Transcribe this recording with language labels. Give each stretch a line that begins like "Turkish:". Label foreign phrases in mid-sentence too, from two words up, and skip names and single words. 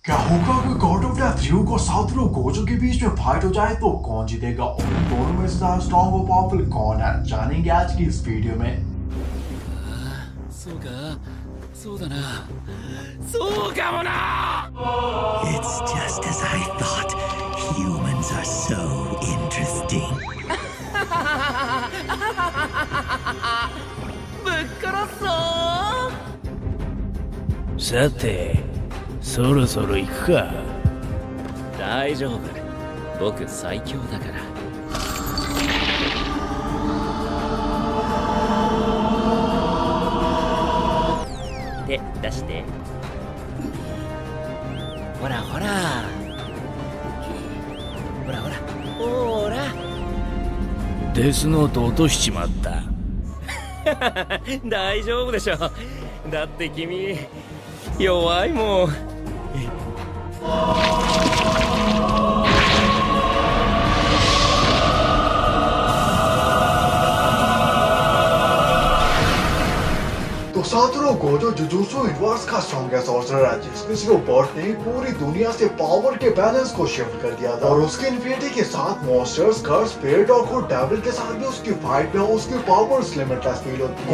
Hindi: क्या होगा अगर
English: God of Death
Hindi: ryuk और सातोरू गोजो के बीच में फाइट हो जाए तो कौन जीतेगा और इन दोनों में से ज्यादा स्ट्रॉन्ग और पावरफुल कौन है, जानेंगे आज की इस वीडियो में।
Japanese: そうかそうだなそうかもな
English: It's just as I thought. Humans are so interesting.
Japanese: ぶっ殺すぞさてそろそろ行くか。大丈夫僕最強だから手出してほらほらほらほらほらデスノート落としちまった。大丈夫でしょだって君弱いもん
Hindi: तो सातोरू गोजो जुजुत्सु यूनिवर्स का स्ट्रॉन्गेस्ट सॉर्सरर है जिसने सिर्फ बर्थ नहीं पूरी दुनिया से पावर के बैलेंस को शिफ्ट कर दिया था और उसके इन्फिनिटी के साथ मॉन्स्टर्स
English: curse spirit
Hindi: और खुद डेविल के साथ भी उसकी फाइट में उसकी पावर्स लिमिटलेस फील होती है।